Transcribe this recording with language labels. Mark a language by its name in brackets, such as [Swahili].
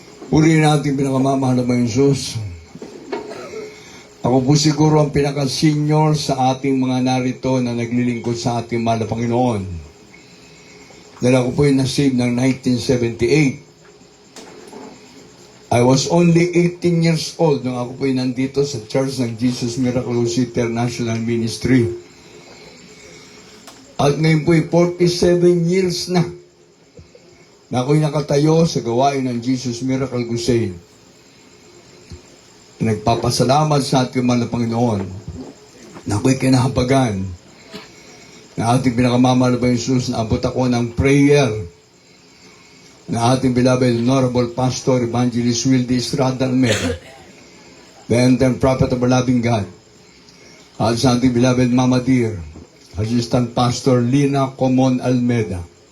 [Filipino] Purihin natin pinakamamahal na Jesus. Ako po siguro ang pinaka-senior sa ating mga narito na naglilingkod sa ating mahal na Panginoon. Dahil ako po yung nasave ng 1978. [English] I was only 18 years old [Filipino] nung ako po yung nandito sa [English] Church ng Jesus Miraculous International Ministry. [Filipino] At ngayon po yung 47 years na ako'y nakatayo sa gawain ng Jesus Miracle Crusade. Nagpapasalamat sa ating mahal na Panginoon na ako'y kinahabagan na ating pinakamamahal na Jesus na abot ako ng prayer na ating beloved Honorable Pastor Evangelist Wildy Estrada Almeida, [English] the end-time prophet of our loving God, [Filipino] at sa ating beloved Mama Dear, Assistant Pastor Lina Comon Almeida.